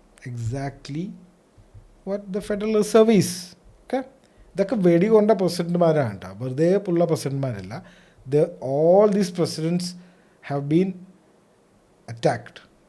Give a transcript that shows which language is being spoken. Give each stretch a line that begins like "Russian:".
English: Exactly what the Federal Reserve is.
Malayalam: Okay, ഇതൊക്കെ വെടികൊണ്ട പ്രസിഡന്റുമാരാണ് കേട്ടോ, വെറുതെ ഉള്ള പ്രസിഡന്റുമാരല്ല.
English: All these presidents have been attacked.